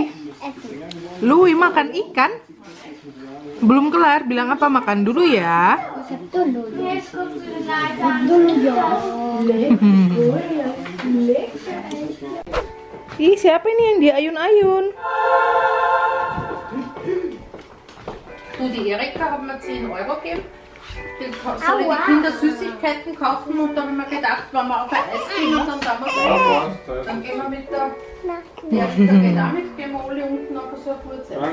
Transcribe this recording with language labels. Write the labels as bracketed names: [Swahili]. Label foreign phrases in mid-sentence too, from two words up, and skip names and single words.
[Indonesian] Louis makan ikan? Belum kelar, bilang apa? Makan dulu ya. Dulu ya. Ih, siapa ini yang dia ayun-ayun? [German] Du, die Erika hat mir 10 Euro gegeben. Soll ich die Kinder Süßigkeiten kaufen und dann haben wir gedacht, wenn wir auf ein Eis gehen und dann sagen wir so, dann gehen wir mit der Erika geht auch mit, gehen wir alle unten auf so ein kurzes Eis.